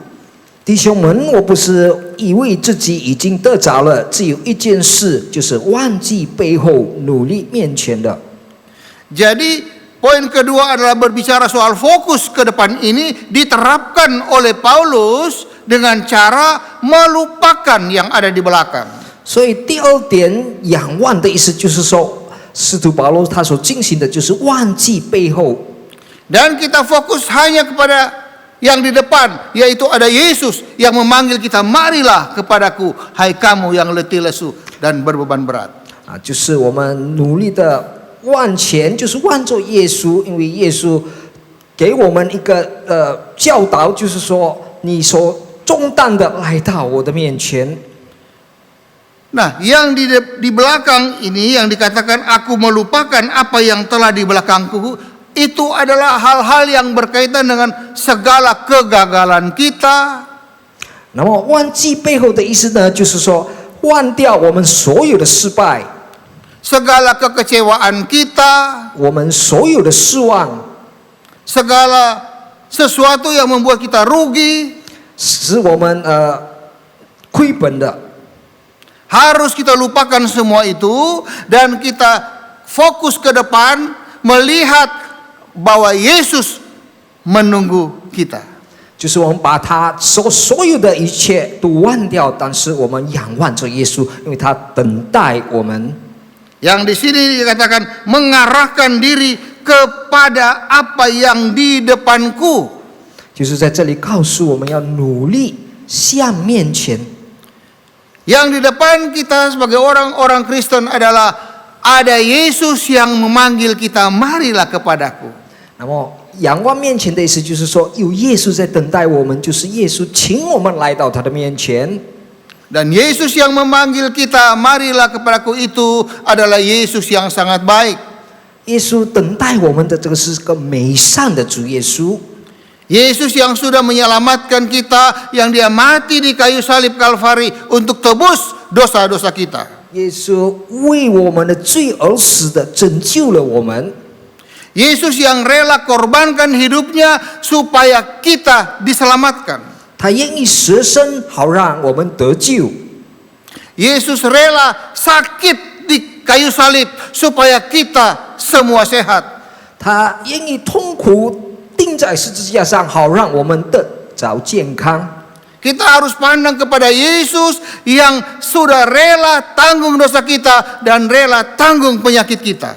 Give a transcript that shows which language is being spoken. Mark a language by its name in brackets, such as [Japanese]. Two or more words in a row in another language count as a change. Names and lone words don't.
[Chinese] 弟兄们，我不是以为自己已经得着了，只有一件事，就是忘记背后，努力面前的。 [Indonesian] Jadi poin kedua adalah berbicara soal fokus ke depan ini diterapkan oleh Paulus dengan cara melupakan yang ada di belakang. [Chinese] 所以第二点，仰望的意思就是说，使徒保罗他所进行的就是忘记背后。 [Indonesian] Dan kita fokus hanya kepada yang di depan, yaitu ada Yesus yang memanggil kita, marilah kepadaku, hai kamu yang letih lesu dan berbeban berat. [Chinese] 就是我们努力的往前，就是望着耶稣，因为耶稣给我们一个教导，就是说，你所重担的来到我的面前。 [Indonesian] Nah, yang di belakang ini yang dikatakan aku melupakan apa yang telah di belakangku, itu adalah hal-hal yang berkaitan dengan segala kegagalan kita. [Chinese] 那么忘记背后的意思呢，就是说忘掉我们所有的失败， [Indonesian] segala kekecewaan kita, [Chinese] 我们所有的失望， [Indonesian] segala sesuatu yang membuat kita rugi, [Chinese] 使我们亏本的。 [Indonesian] harus kita lupakan semua itu dan kita fokus ke depan melihat bahwa Yesus menunggu kita. [Chinese] 就是我们把他所有的一切都忘掉，但是我们仰望着耶稣，因为他等待我们。 [Indonesian] Yang di sini dikatakan mengarahkan diri kepada apa yang di depanku. [Chinese] 就是在这里告诉我们要努力向面前。 [Indonesian] Yang di depan kita sebagai orang-orang Kristen adalah ada Yesus yang memanggil kita, marilah kepadaku. [Chinese] 那么仰望面前的意思就是说，有耶稣在等待我们，就是耶稣请我们来到他的面前。 [Indonesian] Dan Yesus yang memanggil kita, marilah kepadaku itu adalah Yesus yang sangat baik. [Chinese] 耶稣等待我们的这个是个美善的主耶稣。 [Indonesian] Yesus yang sudah menyelamatkan kita, yang dia mati di kayu salib Kalvari untuk tebus dosa-dosa kita. [Chinese] 耶稣为我们的罪而死的，拯救了我们。 [Indonesian] Yesus yang rela korbankan hidupnya supaya kita diselamatkan. [Chinese] 他愿意舍身，好让我们得救。 [Indonesian] Yesus rela sakit di kayu salib supaya kita semua sehat. [Chinese] 他愿意痛苦钉在十字架上，好让我们得着健康。 [Indonesian] Kita harus pandang kepada Yesus yang sudah rela tanggung dosa kita dan rela tanggung penyakit kita.